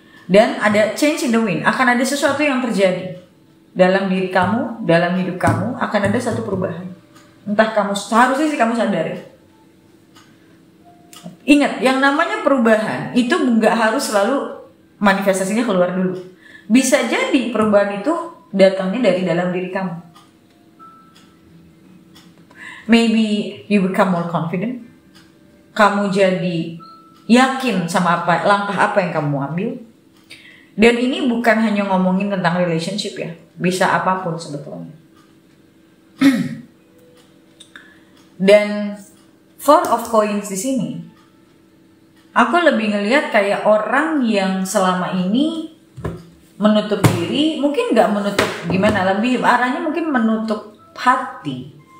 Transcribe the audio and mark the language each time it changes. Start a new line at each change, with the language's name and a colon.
Indonesian: Dan ada
English: change in the wind,
Indonesian: akan ada sesuatu yang terjadi dalam diri kamu, dalam hidup kamu, akan ada satu perubahan. Entah kamu, seharusnya sih kamu sadari. Ingat, yang namanya perubahan itu nggak harus selalu manifestasinya keluar dulu. Bisa jadi perubahan itu datangnya dari dalam diri kamu.
English: Maybe you become more confident.
Indonesian: Kamu jadi yakin sama langkah apa yang kamu ambil. Dan ini bukan hanya ngomongin tentang relationship ya, bisa apapun sebetulnya. Dan Four of Coins di sini, aku lebih ngelihat kayak orang yang selama ini menutup diri, mungkin nggak menutup gimana, lebih arahnya mungkin menutup hati.